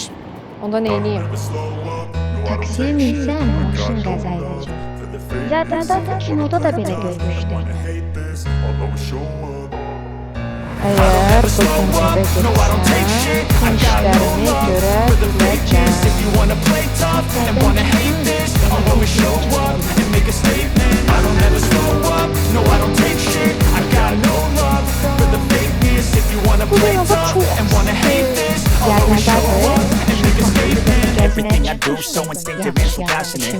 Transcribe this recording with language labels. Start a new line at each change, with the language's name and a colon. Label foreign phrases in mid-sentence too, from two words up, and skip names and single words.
Azerbaijani: Onda nə edeyim? Taksiyə minsəm, maşın qəza edəcək. Yadında kinoda da belə görmüşdüm. Əgər bugün evə getsəm, işlərimi görə
English: Everything I do so instinctive and so passionate.